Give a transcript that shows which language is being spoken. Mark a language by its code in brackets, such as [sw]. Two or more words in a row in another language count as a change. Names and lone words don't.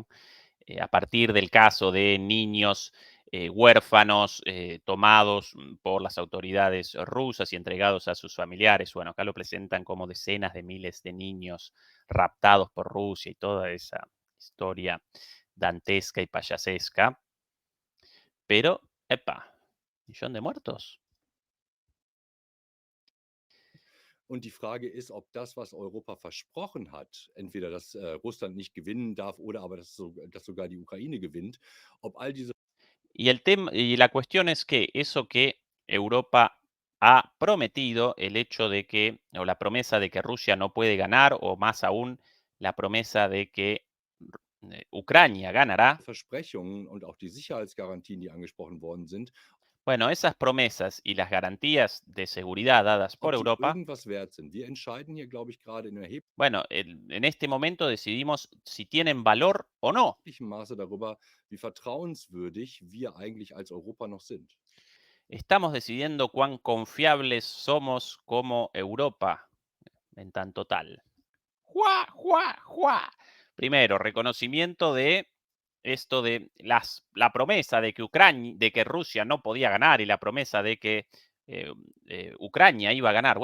[es] A partir del caso de niños huérfanos tomados por las autoridades rusas y entregados a sus familiares. Bueno, acá lo presentan como decenas de miles de niños raptados por Rusia y toda esa historia dantesca y payasesca. Pero, epa, 1 millón de muertos. [de] Und die Frage ist, ob das, was Europa versprochen hat, entweder dass Russland nicht gewinnen darf oder aber dass sogar die Ukraine gewinnt, ob all diese [es] Y la cuestión es que eso que Europa ha prometido, el hecho de que, o la promesa de que Rusia no puede ganar, o más aún, la promesa de que Ucrania ganará, [de] Versprechungen und auch die Sicherheitsgarantien, die angesprochen worden sind, [es] Bueno, esas promesas y las garantías de seguridad dadas por [de] ob die [es] Europa, [de] irgendwas wert sind. Wir entscheiden hier, glaube ich, gerade in [es] bueno, en este momento decidimos si tienen valor o no. [de] erheblichem Maße darüber, wie vertrauenswürdig wir eigentlich als Europa noch sind. [es] Estamos decidiendo cuán confiables somos como Europa en tanto tal. ¡Juá, juá, juá! Primero, reconocimiento de esto de la promesa de que, de que Rusia no podía ganar y la promesa de que Ucrania iba a ganar.